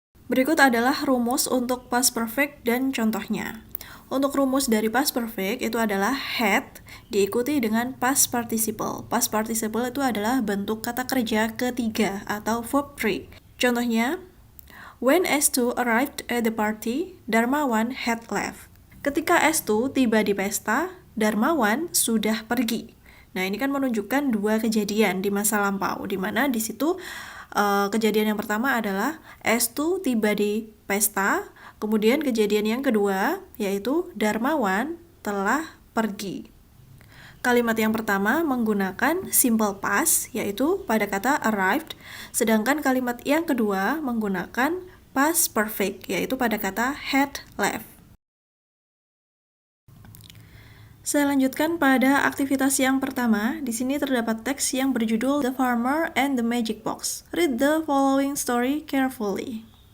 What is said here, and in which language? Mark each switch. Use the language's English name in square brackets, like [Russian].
[Indonesian] Berikut adalah rumus untuk past perfect dan contohnya. Untuk rumus dari past perfect itu adalah had diikuti dengan past participle. Past participle itu adalah bentuk kata kerja ketiga atau verb 3. [English] Contohnya, when S2 arrived at the party, Darmawan had left. [Indonesian] Ketika S2 tiba di pesta, Darmawan sudah pergi. Nah, ini kan menunjukkan dua kejadian di masa lampau, di mana di situ kejadian yang pertama adalah S2 tiba di pesta, kemudian kejadian yang kedua yaitu Darmawan telah pergi. Kalimat yang pertama menggunakan simple past yaitu pada kata arrived, sedangkan kalimat yang kedua menggunakan past perfect yaitu pada kata had left. Saya lanjutkan pada aktivitas yang pertama. Di sini terdapat teks yang berjudul The Farmer and the Magic Box. [English] Read the following story carefully.